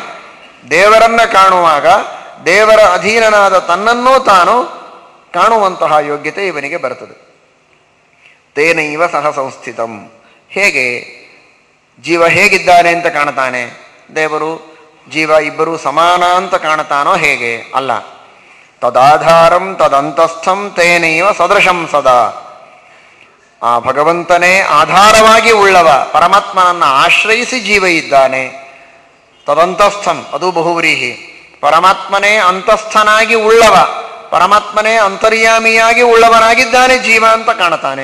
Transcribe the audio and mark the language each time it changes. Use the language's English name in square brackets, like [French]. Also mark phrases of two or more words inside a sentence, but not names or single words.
[Kannada] ದೇವರನ್ನ ಕಾಣುವಾಗ ದೇವರ ಅಧೀನನಾದ ತನ್ನನ್ನೂ ತಾನು ಕಾಣುವಂತಹ ಯೋಗ್ಯತೆ ಇವನಿಗೆ ಬರ್ತದೆ. [Sanskrit] ತೇನೈವ ಸಹ ಸಂಸ್ಥಿತಂ. [Kannada] ಹೇಗೆ ಜೀವ ಹೇಗಿದ್ದಾನೆ ಅಂತ ಕಾಣ್ತಾನೆ? ದೇವರು ಜೀವ ಇಬ್ಬರು ಸಮಾನ ಅಂತ ಕಾಣ್ತಾನೋ ಹೇಗೆ? [Sanskrit] ಅಲ್ಲ. ತದಾಧಾರಂ ತದಂತಸ್ಥಂ ತೇನೈವ ಸದೃಶಂ ಸದಾ. [Kannada] ಆ ಭಗವಂತನೇ ಆಧಾರವಾಗಿ ಉಳ್ಳವ, ಪರಮಾತ್ಮನನ್ನು ಆಶ್ರಯಿಸಿ ಜೀವ ಇದ್ದಾನೆ. ತದಂತಸ್ಥಂ, ಅದು ಬಹುವ್ರೀಹಿ. ಪರಮಾತ್ಮನೇ ಅಂತಸ್ಥನಾಗಿ ಉಳ್ಳವ, ಪರಮಾತ್ಮನೇ ಅಂತರ್ಯಾಮಿಯಾಗಿ ಉಳ್ಳವನಾಗಿದ್ದಾನೆ ಜೀವ ಅಂತ ಕಾಣ್ತಾನೆ.